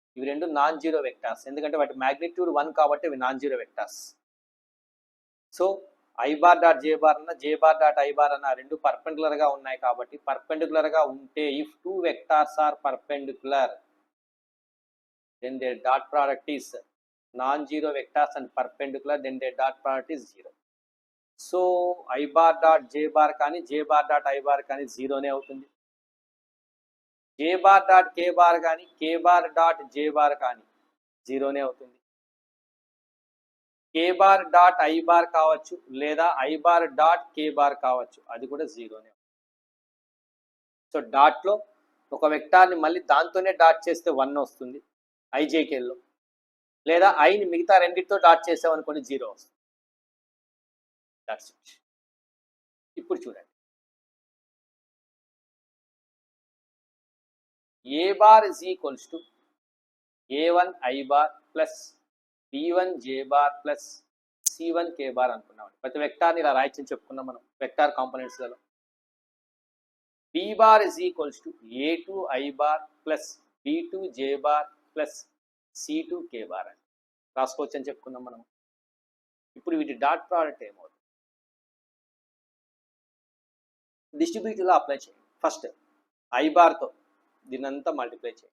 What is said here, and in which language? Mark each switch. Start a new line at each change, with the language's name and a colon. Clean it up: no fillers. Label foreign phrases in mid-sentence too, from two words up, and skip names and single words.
Telugu: ఇవి రెండు
English: non zero vectors,
Telugu: ఎందుకంటే వాటి మ్యాగ్నిట్యూడ్ 1 కాబట్టి ఇవి
English: non zero vectors. So I bar dot J bar అన్న J bar dot I bar
Telugu: అన్న రెండు పర్పెండిక్యులర్గా ఉన్నాయి కాబట్టి, పర్పెండిక్యులర్గా ఉంటే
English: If two vectors are perpendicular then their dot product is non-zero vectors and perpendicular, then their dot product is 0. So I bar dot J bar
Telugu: కానీ
English: J bar dot I bar
Telugu: కానీ జీరోనే అవుతుంది.
English: J bar dot K bar
Telugu: కానీ
English: K bar dot J bar
Telugu: కానీ జీరోనే అవుతుంది.
English: K bar dot I bar
Telugu: కావచ్చు లేదా
English: I bar dot K bar
Telugu: కావచ్చు, అది కూడా జీరోనే. సో డాట్లో ఒక వెక్టార్ని మళ్ళీ దాంతోనే డాట్ చేస్తే 1 వస్తుంది ఐజేకేల్లో, లేదా ఐని మిగతా రెండింటితో డాట్ చేసామనుకోండి 0 వస్తుంది.
English: That's it.
Telugu: ఇప్పుడు చూడండి,
English: A bar is equals to A1 I bar plus B1 J bar plus C1 K bar అనుకున్నాం.
Telugu: ప్రతి వెక్టార్ని ఇలా రాయొచ్చని చెప్పుకున్నాం మనం
English: vector componentsలలో. B bar is equals to A2 I bar plus B2 J bar plus C2 K bar
Telugu: అని రాసుకోవచ్చు అని చెప్పుకున్నాం మనం. ఇప్పుడు వీటి
English: dot product
Telugu: ఏమవుతుంది? డిస్ట్రిబ్యూటివ్లో అప్లై చేయండి.
English: first I barతో
Telugu: దీనంతా మల్టిప్లై చేయండి.